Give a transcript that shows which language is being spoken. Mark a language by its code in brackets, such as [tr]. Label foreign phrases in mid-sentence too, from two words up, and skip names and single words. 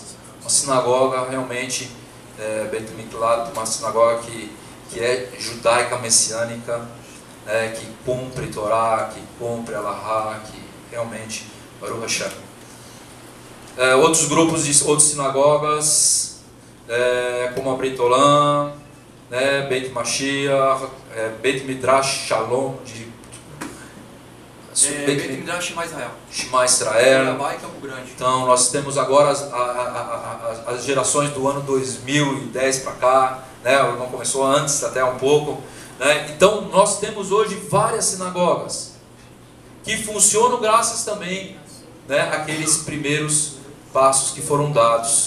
[pt] Uma sinagoga realmente, Beit Miklat, uma sinagoga que é judaica messiânica, que cumpre Torá, que cumpre Alahá, que realmente, [he] ברוך השם. [pt] Outros grupos de outras sinagogas, como a Brit Olam, Beit Mashiach, Beit Midrash Shalom, Beit Midrash Shema Israel. Campo Grande. Então nós temos agora as gerações do ano 2010 para cá, né? Não começou antes até um pouco, né? Então nós temos hoje várias sinagogas que funcionam graças também, né, àqueles primeiros passos que foram dados.